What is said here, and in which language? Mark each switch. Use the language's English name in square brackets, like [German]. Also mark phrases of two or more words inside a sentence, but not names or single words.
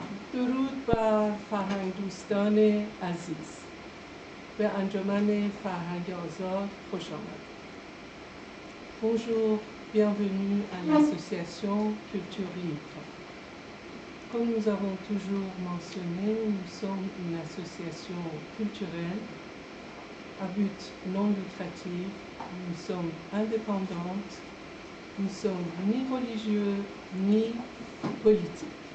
[Persian] درود بر فرهنگ دوستان عزیز. به انجمن فرهنگ آزاد خوش آمد. [French] Bonjour, bienvenue à l'association Culture Libre. Comme nous avons toujours mentionné, nous sommes une association culturelle à but non lucratif. Nous sommes indépendantes. Nous ne sommes ni religieux ni politiques.